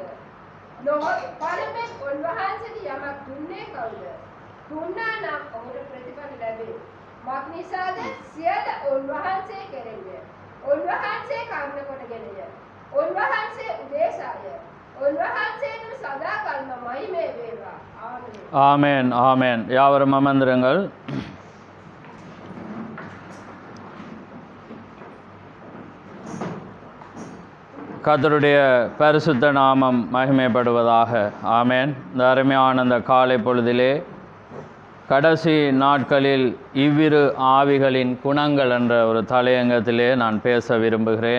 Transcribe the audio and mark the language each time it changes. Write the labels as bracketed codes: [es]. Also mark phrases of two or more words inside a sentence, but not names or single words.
[si] නොහොත් පළමුවෙන් උන්වහන්සේට යමක් දුන්නේ කවුද? දුන්නා නම් ඔහුට ප්‍රතිඵල ලැබේ. මක්නිසාද සියල්ල උන්වහන්සේ කෙරෙහිය. උන්වහන්සේ කර්ම කොටගෙනය. උන්වහන්සේ උදෙසාය. උන්වහන්සේට සදා කල්ම මහිමේ වේවා. ආමේන්. [ta] ஆமேன் ஆமேன். யாவரும் அமர்ந்திருங்கள். கர்த்தருடைய பரிசுத்த நாமம் மகிமைப்படுவதாக. ஆமேன். இந்த அருமையான இந்த காலை பொழுதிலே கடைசி நாட்களில் இவ்விரு ஆவிகளின் குணங்கள் என்ற ஒரு தலையங்கத்திலே நான் பேச விரும்புகிறேன்.